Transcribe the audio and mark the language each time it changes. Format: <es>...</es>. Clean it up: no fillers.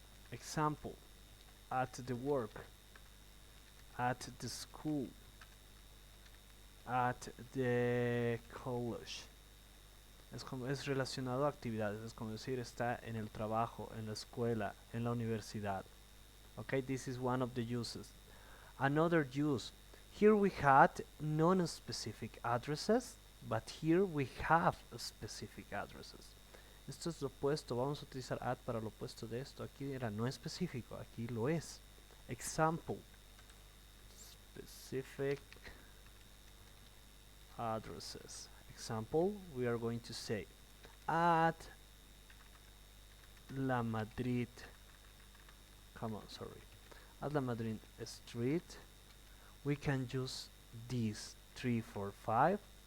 <en>Example, at the work, at the school, at the college.</en> <es>Es relacionado a actividades, es como decir está en el trabajo, en la escuela, en la universidad.</es> <en>Okay, this is one of the uses. Another use, here we had non-specific addresses, but here we have specific addresses.</en> <es>Esto es lo opuesto, vamos a utilizar at para lo opuesto de esto. Aquí era no específico, aquí lo es.</es> <en>Example, specific addresses. Example, we are going to say at La Madrid, at La Madrid Street, we can use these 345.</en>